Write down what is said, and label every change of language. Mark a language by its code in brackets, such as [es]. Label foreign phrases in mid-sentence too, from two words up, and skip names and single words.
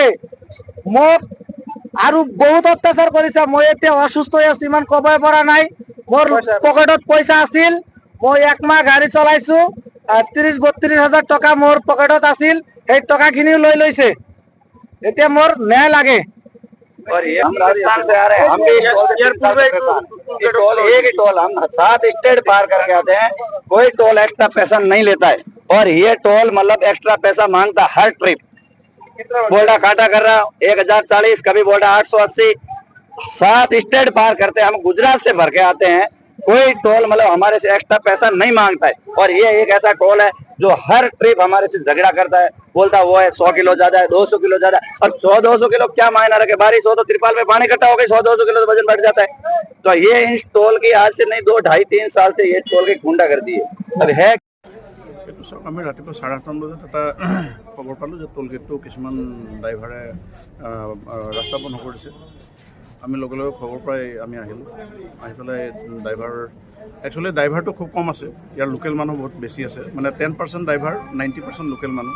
[as] মোক আৰু বহুত অত্যাচাৰ কৰিছে। মই এতিয়া অসুস্থ হৈ আছো, ইমান কবই পৰা নাই। মোৰ পকেটত পইচা আছিল, মই 1 মাহ গাড়ী চলাইছো, 30-32 হাজাৰ টকা মোৰ পকেটত আছিল, সেই টকাখিনিও লৈ লৈছে। এতিয়া মোৰ ন্যায় লাগে। [hi] और ये हम राजस्थान से आ रहे हैं, हम भी एक ही टोल हम 7 स्टेट पार करके आते हैं, कोई टोल एक्स्ट्रा पैसा नहीं लेता है। और ये टोल मतलब एक्स्ट्रा पैसा मांगता हर ट्रिप। बोल्डा काटा कर रहा 1040, कभी बोल्डा 880। 7 स्टेट पार करते हैं। हम गुजरात से भर के आते हैं, कोई टोल मतलब हमारे से एक्स्ट्रा पैसा नहीं मांगता है। और ये एक ऐसा टोल है जो हर ट्रिप हमारे से झगड़ा करता है, बोलता है वो है 100 किलो ज्यादा है, 200 किलो ज्यादा है। और 100-200 किलो क्या मायना रखे, बारिश हो तो त्रिपाल में पानी इकट्ठा हो गई, 100-200 किलो तो वजन बढ़ जाता है। तो ये इस टोल की आज से नहीं 2, 2.5, 3 साल से ये टोल की गुंडा कर दी है। अब है [as] এইটো চাওক, আমি ৰাতিপুৱা 8:30 বজাত এটা খবৰ পালোঁ যে টোল গেটটো কিছুমান ড্ৰাইভাৰে ৰাস্তা বন্ধ কৰিছে। আমি লগে লগে খবৰ পাই আমি আহিলোঁ, আহি পেলাই একচুৱেলি ড্ৰাইভাৰটো খুব কম আছে, ইয়াৰ লোকেল মানুহ বহুত বেছি আছে, মানে 10% ড্ৰাইভাৰ, 90% লোকেল মানুহ।